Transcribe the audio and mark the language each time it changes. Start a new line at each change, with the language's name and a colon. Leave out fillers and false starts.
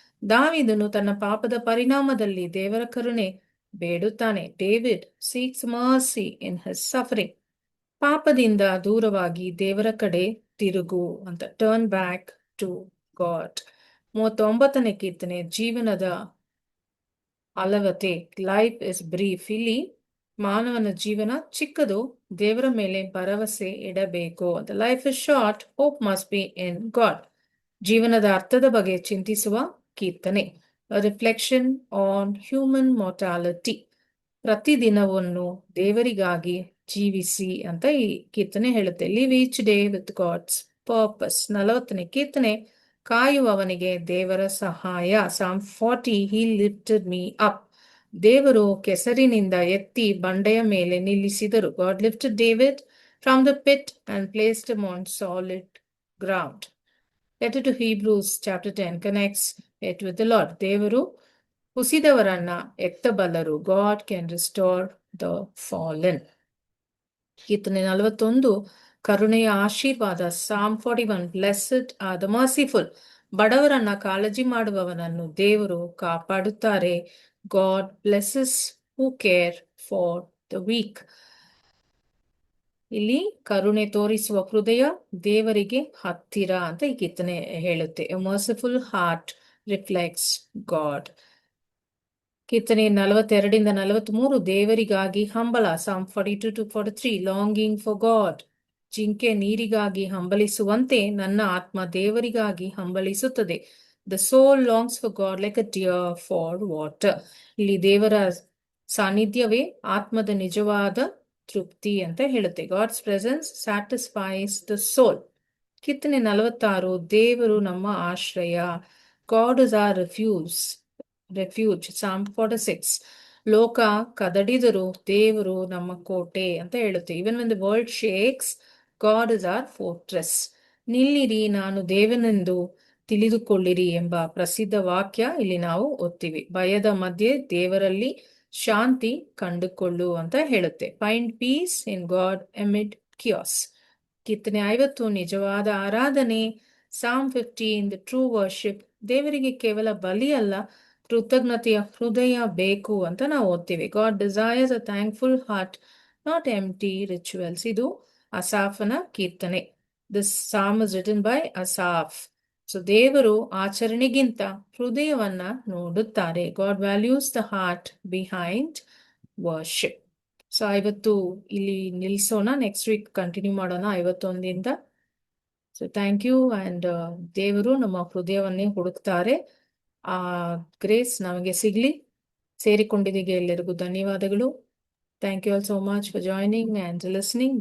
Kannada: ದಾವೀದನು ತನ್ನ ಪಾಪದ ಪರಿಣಾಮದಲ್ಲಿ ದೇವರ ಕರುಣೆ ಬೇಡುತ್ತಾನೆ.
English: David seeks mercy in his suffering.
Kannada: ಪಾಪದಿಂದ ದೂರವಾಗಿ ದೇವರ ಕಡೆ ತಿರುಗು ಅಂತ.
English: Turn back to God.
Kannada: 39ನೇ ಕೀರ್ತನೆ ಜೀವನದ ಅಲವತೆ.
English: Life is brief.
Kannada: ಇಲ್ಲಿ ಮಾನವನ ಜೀವನ ಚಿಕ್ಕದು, ದೇವರ ಮೇಲೆ ಭರವಸೆ ಇಡಬೇಕು ಅಂತ.
English: Life is short. Hope must be in God.
Kannada: ಜೀವನದ ಅರ್ಥದ ಬಗ್ಗೆ ಚಿಂತಿಸುವ ಕೀರ್ತನೆ.
English: A reflection on human mortality.
Kannada: ಪ್ರತಿದಿನವನ್ನು ದೇವರಿಗಾಗಿ ಜೀವಿಸಿ ಅಂತ ಈ ಕೀರ್ತನೆ ಹೇಳುತ್ತೆ.
English: Live each day with God's purpose.
Kannada: 40ನೇ ಕೀರ್ತನೆ ಕಾಯುವವನಿಗೆ ದೇವರ ಸಹಾಯ.
English: Psalm 40 He lifted me up.
Kannada: ದೇವರು ಕೆಸರಿನಿಂದ ಎತ್ತಿ ಬಂಡೆಯ ಮೇಲೆ ನಿಲ್ಲಿಸಿದರು.
English: God lifted David from the pit and placed him on solid ground. Letter to Hebrews chapter 10 connects it with the Lord.
Kannada: ದೇವರು ಕುಸಿದವರನ್ನ ಎತ್ತಬಲ್ಲರು.
English: God can restore the fallen.
Kannada: ಕೀರ್ತನೆ 41 ಕರುಣೆಯ ಆಶೀರ್ವಾದ.
English: Psalm 41 Blessed are the merciful.
Kannada: ಬಡವರನ್ನ ಕಾಳಜಿ ಮಾಡುವವನನ್ನು ದೇವರು ಕಾಪಾಡುತ್ತಾರೆ.
English: God blesses who care for the weak.
Kannada: ಇಲ್ಲಿ ಕರುಣೆ ತೋರಿಸುವ ಹೃದಯ ದೇವರಿಗೆ ಹತ್ತಿರ ಅಂತ ಈ ಕೀರ್ತನೆ ಹೇಳುತ್ತೆ.
English: A merciful heart reflects God.
Kannada: ಕೀರ್ತನೆ 42 43 ದೇವರಿಗಾಗಿ ಹಂಬಲ.
English: Psalm 42-43 Longing for God.
Kannada: ಜಿಂಕೆ ನೀರಿಗಾಗಿ ಹಂಬಲಿಸುವಂತೆ ನನ್ನ ಆತ್ಮ ದೇವರಿಗಾಗಿ ಹಂಬಲಿಸುತ್ತದೆ.
English: The soul longs for God like a deer for water.
Kannada: ಇಲ್ಲಿ ದೇವರ ಸಾನ್ನಿಧ್ಯವೇ ಆತ್ಮದ ನಿಜವಾದ ತೃಪ್ತಿ ಅಂತ ಹೇಳುತ್ತೆ.
English: God's presence satisfies the soul.
Kannada: ಕೀರ್ತನೆ 46 ದೇವರು ನಮ್ಮ ಆಶ್ರಯ.
English: God is our refuge.
Kannada: Psalm 46 ಲೋಕ ಕದಡಿದರು ದೇವರು ನಮ್ಮ ಕೋಟೆ ಅಂತ ಹೇಳುತ್ತೆ.
English: Even when the world shakes, God is our fortress.
Kannada: ನಿಲ್ಲಿರಿ, ನಾನು ದೇವನೆಂದು ತಿಳಿದುಕೊಳ್ಳಿರಿ ಎಂಬ ಪ್ರಸಿದ್ಧ ವಾಕ್ಯ ಇಲ್ಲಿ ನಾವು ಓದ್ತೀವಿ. ಭಯದ ಮಧ್ಯೆ ದೇವರಲ್ಲಿ ಶಾಂತಿ ಕಂಡುಕೊಳ್ಳು ಅಂತ ಹೇಳುತ್ತೆ.
English: Find peace in God amid chaos.
Kannada: ಕೀರ್ತನೆ 50 ನಿಜವಾದ ಆರಾಧನೆ.
English: Psalm 15 the true worship.
Kannada: ದೇವರಿಗೆ ಕೇವಲ ಬಲಿ ಅಲ್ಲ, ಕೃತಜ್ಞತೆಯ ಹೃದಯ ಬೇಕು ಅಂತ ನಾವು ಓದ್ತೀವಿ.
English: God desires a thankful heart, not empty rituals.
Kannada: ಇದು ಅಸಾಫನ ಕೀರ್ತನೆ.
English: This psalm is written by Asaph. So
Kannada: ದೇವರು ಆಚರಣೆಗಿಂತ ಹೃದಯವನ್ನ ನೋಡುತ್ತಾರೆ.
English: God values the heart behind worship.
Kannada: So ಇವತ್ತು ಇಲ್ಲಿ ನಿಲ್ಸೋಣ, ನೆಕ್ಸ್ಟ್ ವೀಕ್ ಕಂಟಿನ್ಯೂ ಮಾಡೋಣ 51ಇಂದ. So thank you. ಅಂಡ್ ದೇವರು ನಮ್ಮ ಹೃದಯವನ್ನೇ ಹುಡುಕ್ತಾರೆ. ಆ ಗ್ರೇಸ್ ನಮಗೆ ಸಿಗ್ಲಿ. ಸೇರಿಕೊಂಡಿದ್ದಕ್ಕೆ ಎಲ್ಲರಿಗೂ ಧನ್ಯವಾದಗಳು.
English: Thank you all so much for joining and listening.